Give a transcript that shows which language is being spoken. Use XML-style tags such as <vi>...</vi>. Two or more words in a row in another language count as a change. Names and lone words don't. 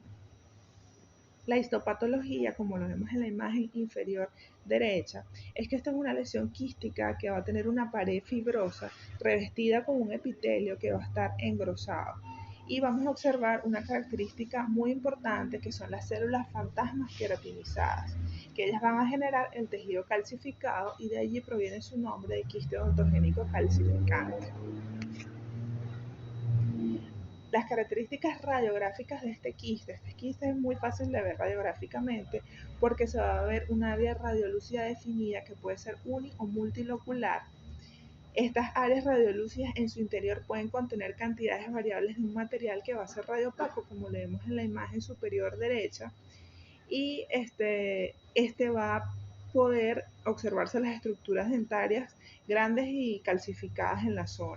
<es>La histopatología, como lo vemos en la imagen inferior derecha, es que esta es una lesión quística que va a tener una pared fibrosa revestida con un epitelio que va a estar engrosado. Y vamos a observar una característica muy importante que son las células fantasmas queratinizadas, que ellas van a generar el tejido calcificado y de allí proviene su nombre de quiste odontogénico calcificante. Las características radiográficas de este quiste es muy fácil de ver radiográficamente porque se va a ver un área radiolúcida definida que puede ser uni o multilocular. Estas áreas radiolúcidas en su interior pueden contener cantidades variables de un material que va a ser radiopaco, como le vemos en la imagen superior derecha, y este va a poder observarse las estructuras dentarias grandes y calcificadas en la zona.</es>